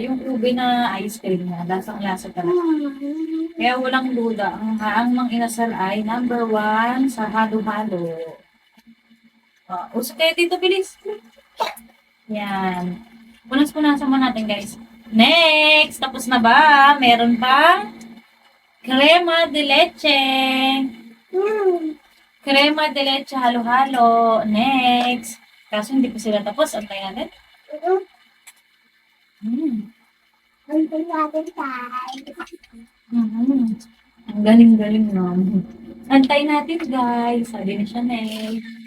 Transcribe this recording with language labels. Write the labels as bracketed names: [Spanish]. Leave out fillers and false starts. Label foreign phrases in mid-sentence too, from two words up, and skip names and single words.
[Filipino] Yung ube na [English] ice cream [Filipino] na. Lasang-lasa talaga. Kaya walang duda. Ang Mang Inasal ay number 1 sa halo-halo. Usap kayo dito, bilis. Yan. Punas-punasan mo natin, guys. Next! Tapos na ba? Meron pang crema de leche. Crema de leche halo-halo. Next. Kaso hindi pa sila tapos. Antay natin. Antay natin tayo. Ang galing-galing no. Antay natin, guys. Sabi ni Chanel.